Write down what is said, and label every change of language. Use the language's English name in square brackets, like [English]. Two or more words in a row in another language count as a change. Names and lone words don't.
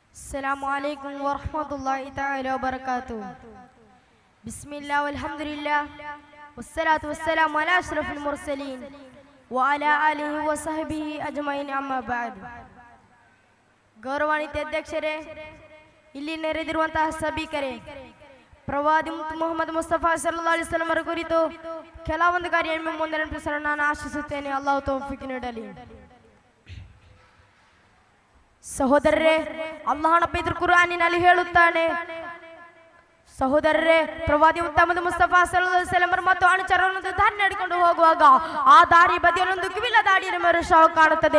[Arabic] السلام عليكم ورحمة الله تعالى وبركاته. بسم الله والحمد لله والصلاة والسلام على أشرف المرسلين وعلى آله وصحبه أجمعين أما بعد. [Kannada] ಗೌರವಾನ್ವಿತ ಅಧ್ಯಕ್ಷರೇ, ಇಲ್ಲಿ ನೆರೆದಿರುವಂತಹ ಸಭಿಕರೇ, ಪ್ರವಾದಿ ಮುಹಮ್ಮದ್ ಮುಸ್ತಫಾ [Arabic] صلى الله عليه وسلم [Kannada] ಅವರ ಕುರಿತು ಕೆಲವೊಂದು ಕಾರ್ಯ ಮುಂದೆ ನೆನಪಿಸಲು ನಾನು ಆಶಿಸುತ್ತೇನೆ. ಅಲ್ಲಾಹು ತೌಫೀಕ್ ನೀಡಲಿ. ಸಹೋದರರೇ, ಅಲ್ಲಾಹನ ಪವಿತ್ರ ಕುರ್ಆನಿನಲ್ಲಿ ಹೇಳುತ್ತಾನೆ, ಸಹೋದರರೇ, ಪ್ರವಾದಿ ಮುಹಮ್ಮದ್ ಮುಸ್ತಫಾ [Arabic] صلى الله عليه وسلم [Kannada] ಮತ್ತು ಅನುಚರರನ್ನು ದಾರಿ ನಡೆಕೊಂಡು ಹೋಗುವಾಗ ಆ ದಾರಿ ಬದಿಯಲ್ಲೊಂದು ಕಿವಿಲ ದಾಡಿಯ ಮರುಶಾವು ಕಾಣುತ್ತದೆ.